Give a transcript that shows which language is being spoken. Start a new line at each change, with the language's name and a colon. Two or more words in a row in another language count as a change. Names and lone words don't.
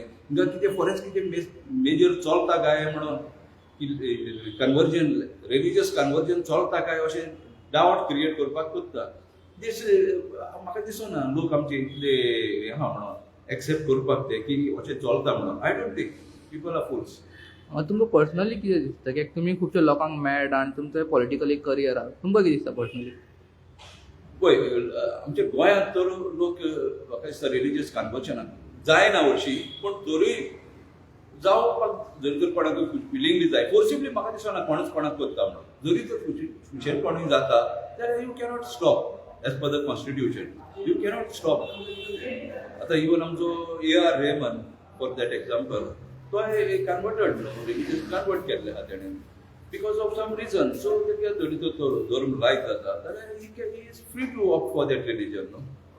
Konkani: कितें फॉरेस्ट कितें मेजर चलता काय म्हणून कन्वर्जन
English: religious conversion
Konkani: चलता काय अशें
English: doubt create
Konkani: करपाक करता. दीस म्हाका दिसना लोक आमचे इतले हे आहा म्हणून एक्सेप्ट करपाक ते की अशें चलता म्हणून.
English: I don't think people are fools.
Konkani: तुमकां पर्सनली कितें दिसता? कित्याक तुमी खुबशे लोकांक मेळटा आनी तुमचो पॉलिटिकल एक करियर आहा. तुमकां कितें दिसता पर्सनली? पळय आमच्या गोंयांत तर लोक म्हाका दिसता
English: religious conversionाक
Konkani: जायना हरशीं. पूण तरी जावपाक जरी तर कोणाक फिलिंगली जाय फोर्सिबली म्हाका दिसना कोणूच कोणाक करता म्हणून. जरी तर फ्युचर कोणूय जाता जाल्यार
English: you cannot stop as per the constitution. You cannot stop.
Konkani: आतां इवन आमचो AR रेहमान
English: for that example
Konkani: तो कन्वर्टेड रिलिजियस कन्वर्ट केल्ले आहा तेणें
English: because of some reason.
Konkani: सो जरी तो धर्म लायक जाता जाल्यार
English: he is free to opt for that religion न्हू.